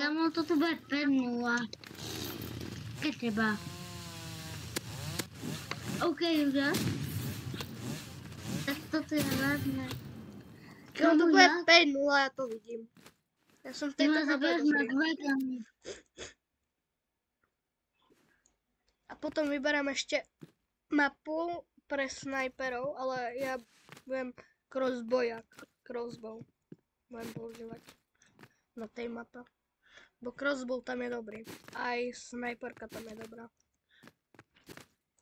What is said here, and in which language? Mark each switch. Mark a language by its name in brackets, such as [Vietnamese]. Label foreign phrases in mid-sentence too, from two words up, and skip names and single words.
[Slovak] Kamo, toto bude 5-0. Ke teba. OK, Julia. Tak toto je vážne. [Czech] no to [Slovak] Kamo, [Czech] bude [Slovak] ja? [Czech] 5-0, já to vidím. Já jsem v [Slovak] Ty [Czech] této [Slovak] ma [Czech] mapě [Slovak] zabiješ na [Czech] dobrý. [Slovak] 2 gramy. A potom vyberám ještě mapu pre sniperov, ale já budem crossbow budem používať na tej mape. Bo crossbow tam je dobrý. Aj sniperka tam je dobrá.